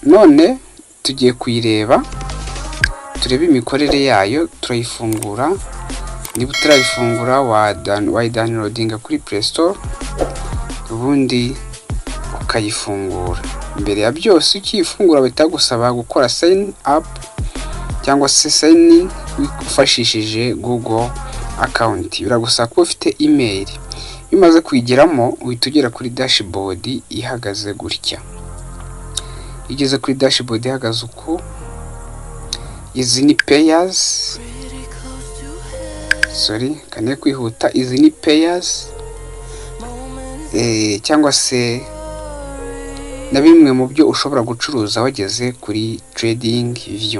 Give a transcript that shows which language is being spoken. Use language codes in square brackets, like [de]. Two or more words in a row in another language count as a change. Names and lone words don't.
[rw] None tugiye kuyireba, turebe imikorere yayo. Turayifungura, niba utarayifungura wayidownloadinga kuri Play Store, ubundi ukayifungura. Mbere ya byose ukiyifungura bitagusaba gukora [en] sign up [rw] cyangwa se [en] sign in [rw] wifashishije Google account, biragusaba kuba ufite email. Bimaze kuyigeramo uhita ugera kuri dashboard ihagaze gutya. Igeze kuri dashboard ihagaze uko, izi ni payers, kane kwihuta, izi ni payers cyangwa se na bimwe mu byo ushobora gucuruza wageze kuri Trading View.